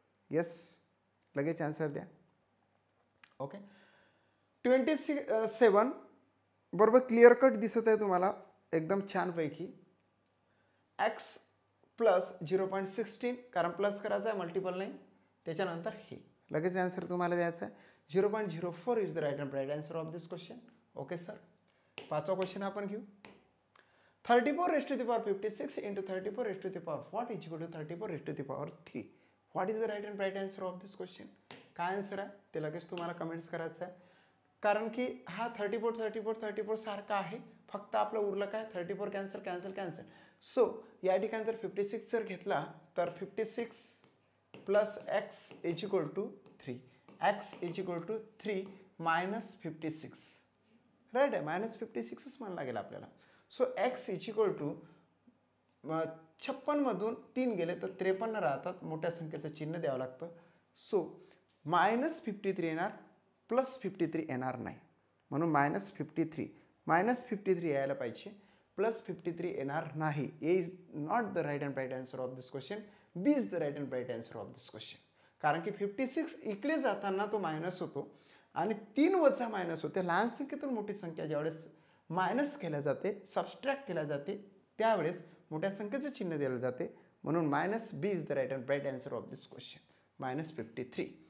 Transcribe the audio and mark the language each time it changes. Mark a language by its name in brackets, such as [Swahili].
[Marathi] Yes, लगेच answer द्या. Okay, 27 बरोबर क्लिअर कट दिसत आहे तुम्हाला एकदम छानपैकी. एक्स प्लस 0.16, कारण प्लस करायचं आहे, मल्टिपल नाही, त्याच्यानंतर हे लगेच आन्सर तुम्हाला द्यायचा आहे. [English] 0.04 is the right answer of this question. Okay sir, [Marathi] पाचवा क्वेश्चन आपण घेऊ. [English] 34 raised to the power 56 into 34 raised to the power 40 is equal to 34 raised to the power 3. What is the right answer of this question? [Marathi] काय answer आहे ते लगेच तुम्हाला comments करायचं आहे, कारण की हा 34 सारखा आहे, फक्त आपलं उरलं काय, 34 कॅन्सल कॅन्सल कॅन्सल. सो या ठिकाणी जर 56 जर घेतला तर [English] 56 plus x is equal to 3, x is equal to 3 minus 56, [Marathi] right आहे, मायनस 56च म्हणायला लागेल आपल्याला. So x is equal to 56 मधून 3 गेले तर 53 राहतात, मोठ्या संख्येचं चिन्ह द्यावं लागतं. सो मायनस 53 येणार, प्लस 53 येणार नाही, म्हणून मायनस 53 यायला पाहिजे, प्लस 53 येणार नाही. [English] A is not the right answer of this question, B is the right answer of this question. [Marathi] कारण की 56 इकडे जाताना तो मायनस होतो आणि 3 वजा मायनस होते. लहान संख्येतून मोठी संख्या ज्यावेळेस मायनस केल्या जाते, सबस्ट्रॅक्ट केल्या जाते, त्यावेळेस मोठ्या संख्येचं चिन्ह दिलं जाते, म्हणून minus [English] B is the right answer of this question, [Marathi] minus 53.